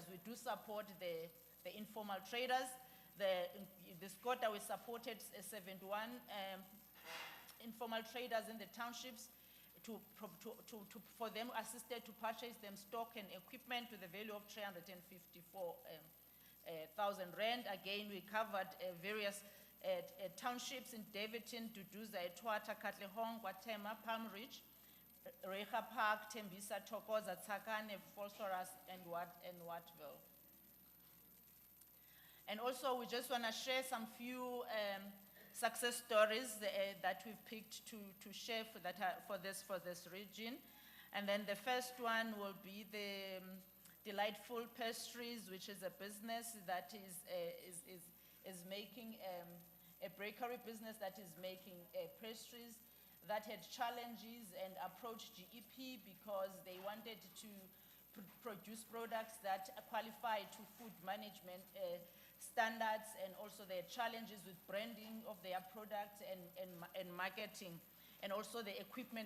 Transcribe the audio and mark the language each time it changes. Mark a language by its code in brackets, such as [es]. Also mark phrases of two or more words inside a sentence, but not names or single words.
[en] We do support the informal traders. This quarter we supported 71 informal traders in the townships for them assisted to purchase them stock and equipment to the value of 354,000 rand. Again, we covered various townships in Davidton, Duduza, Etwata, Katlehong, Kwatema, Palm Ridge, Reha Park, Tembisa, Thokoza, Tsakane, Phosphorus, and Wattville. And also, we just want to share some few success stories that we've picked to share for this region. And then the first one will be the Delightful Pastries, which is a business that is making a bakery business that is making pastries that had challenges and approached GEP because they wanted to produce products that qualify to food management standards, and also their challenges with branding of their products and marketing, and also the equipment.